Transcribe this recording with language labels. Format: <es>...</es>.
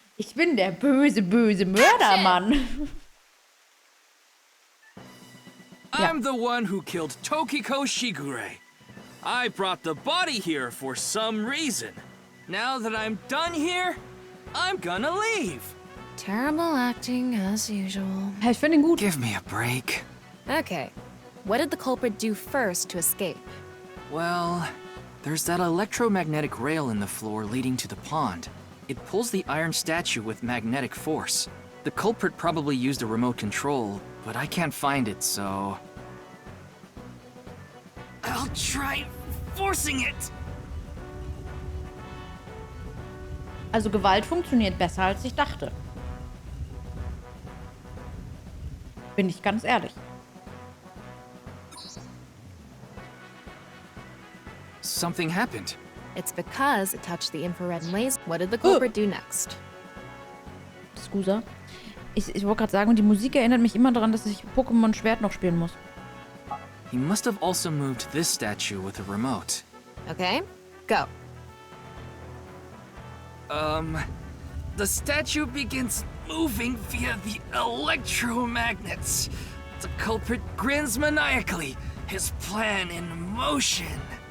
<de>Ich bin der böse, böse Mördermann.</de> <en>I'm the one who killed Tokiko Shigure. I brought the body here for some reason. Now that I'm done here, I'm gonna leave. Terrible acting, as usual.</en> <de>Hey, ich finde ihn gut.</de> <en>Give me a break. Okay, what did the culprit do first to escape? Well, there's that electromagnetic rail in the floor leading to the pond. It pulls the iron statue with magnetic force. The culprit probably used a remote control, but I can't find it, so... I'll try forcing it!</en> <de>Also Gewalt funktioniert besser, als ich dachte. Bin ich ganz ehrlich.</de> <en>something happened. It's because it touched the infrared laser. What did the culprit do next?</en> <it>Scusa.</it> <de>Ich wollte gerade sagen, die Musik erinnert mich immer daran, dass ich Pokémon Schwert noch spielen muss.</de> <en>He must have also moved this statue with a remote. Okay, go. The statue begins moving via the electromagnets. The culprit grins maniacally, his plan in motion.</en>